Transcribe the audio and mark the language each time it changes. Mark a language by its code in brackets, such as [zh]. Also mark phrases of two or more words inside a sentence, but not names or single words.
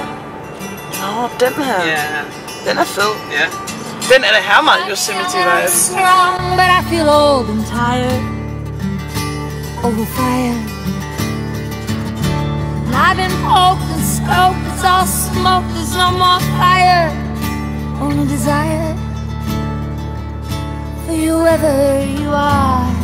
[da] Nå, den her. Ja. Den er fed. Ja. Den er det her meget Yosemite vibe. [en] Strong, but I feel old and tired. Overfired. And I've been poked and scoped. It's all smoke. There's no more fire. Only desire for you wherever you are.